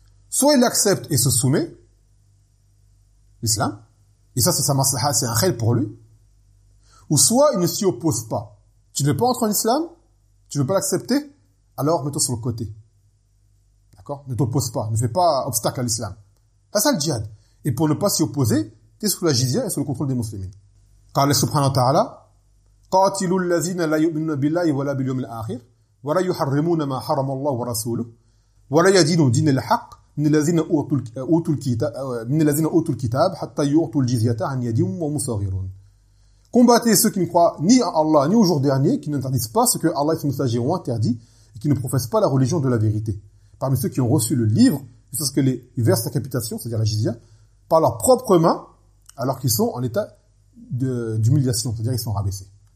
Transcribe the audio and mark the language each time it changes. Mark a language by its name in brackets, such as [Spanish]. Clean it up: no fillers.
[French] Soit il accepte et se soumet, l'islam, et ça c'est sa maslaha, c'est un khayr pour lui, ou soit il ne s'y oppose pas. Tu ne veux pas entrer en islam ? Tu ne veux pas l'accepter ? Alors mets-toi sur le côté. D'accord ? Ne t'oppose pas. Ne fais pas obstacle à l'islam. C'est ça le djihad. Et pour ne pas s'y opposer, tu es sous la jizya et sous le contrôle des musulmans. Car le subhanahu wa ta'ala, [Arabic] قاتلوا الذين لا يؤمنون بالله ولا باليوم الآخر ولا يحرمون ما حرم الله ورسوله ولا يدينون دين الحق من الذين أوتوا الكتاب حتى يعطوا الجزية عن يدهم وهم صاغرون. [French] Combattez ceux qui ne croient ni à Allah ni au jour dernier, qui n'interdisent pas ce que Allah et son messager ont interdit et qui ne professent pas la religion de la vérité. Parmi ceux qui ont reçu le livre, jusqu'à ce que les versent la capitation, c'est-à-dire la jizya, par leurs propres mains, alors qu'ils sont en état d'humiliation, c'est-à-dire qu'ils sont rabaissés.